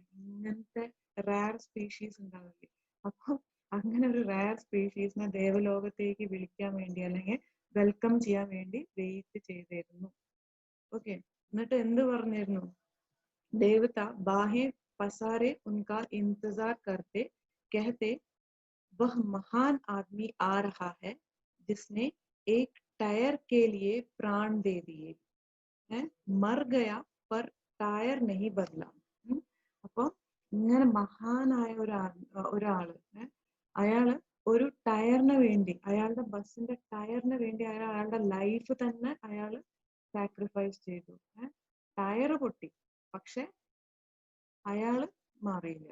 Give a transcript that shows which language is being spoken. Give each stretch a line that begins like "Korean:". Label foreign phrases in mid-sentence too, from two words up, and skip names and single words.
Malayalam: ഇങ്ങനത്തെ
English: rare species
Malayalam: ഉണ്ടാവില്ലേ, അപ്പൊ അങ്ങനെ ഒരു
English: rare species-ine
Malayalam: ദേവലോകത്തേക്ക് വിളിക്കാൻ വേണ്ടി അല്ലെങ്കിൽ വെൽക്കം ചെയ്യാൻ വേണ്ടി വെയിറ്റ് ചെയ്തിരുന്നു. ഓക്കെ, എന്നിട്ട് എന്ത് പറഞ്ഞിരുന്നു?
Hindi: देवता बाहें पसारे उनका इंतज़ार करते कहते वह महान आदमी आ रहा है जिसने एक टायर के लिए प्राण दे दिए है, मर गया पर टायर नहीं बदला.
Malayalam: അപ്പൊ ഇങ്ങനെ മഹാനായ ഒരാള് അയാള് ഒരു ടയറിന് വേണ്ടി, അയാളുടെ ബസ്സിന്റെ ടയറിന് വേണ്ടി അയാളുടെ ലൈഫ് തന്നെ അയാള് സാക്രിഫൈസ് ചെയ്തു. ടയറ് പൊട്ടി, പക്ഷെ അയാള് മാറിയില്ല.